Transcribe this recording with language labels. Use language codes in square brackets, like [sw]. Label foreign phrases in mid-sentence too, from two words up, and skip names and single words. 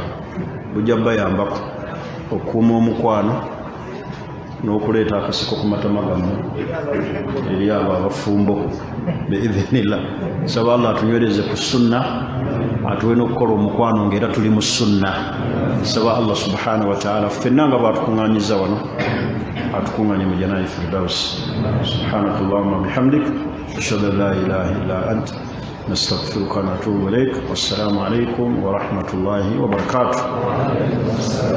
[lg] bujja bayambako okuuma omukwano n'okuleeta akasiko ku matama gammwe eri abo abafumbo biidhinillah nsaba Allah atunywereze ku sunna atuwe n'okukola omukwano ng'era tuli mu sunna nsaba Allah [ar] سبحانه وتعالى [lg] ffenna nga bwatukuŋŋaanyiza wano atukuŋŋaanye mu [ar] جنات الفردوس سبحانك اللهم وبحمدك أشهد أن لا إله إلا أنت أستغفرك وأتوب إليك والسلام عليكم ورحمة الله وبركاته.